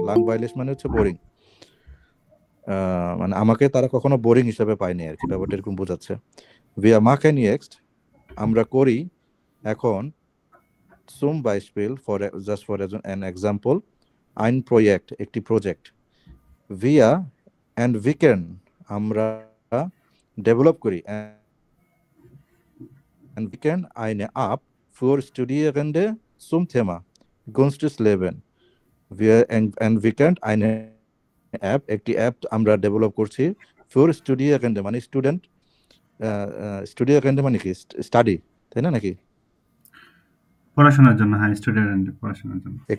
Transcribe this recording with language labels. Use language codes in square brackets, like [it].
[bn] langweilig মানে হচ্ছে boring, মানে আমাকে তারা কখনো বোরিং হিসেবে পায়নি আর কি, ব্যাপারটা এরকম বোঝাচ্ছে। [de] wir machen jetzt, [bn] আমরা করি এখন, [de] zum Beispiel [en] just for an example, [de] ein Projekt, [bn] একটি প্রজেক্ট। [de] wir entwickeln, [bn] আমরা ডেভেলপ করি, [de] entwickeln eine App für Studierende zum Thema Gunstes Leben. wir entwickeln eine App, [bn] একটি অ্যাপ আমরা ডেভেলপ করছি [de] für Studierende, [bn] মানে স্টুডেন্ট, Studierende মানে কি study, তাই না নাকি? পড়াশোনার জন্য, হ্যাঁ স্টুডেন্ট পড়াশোনার জন্য।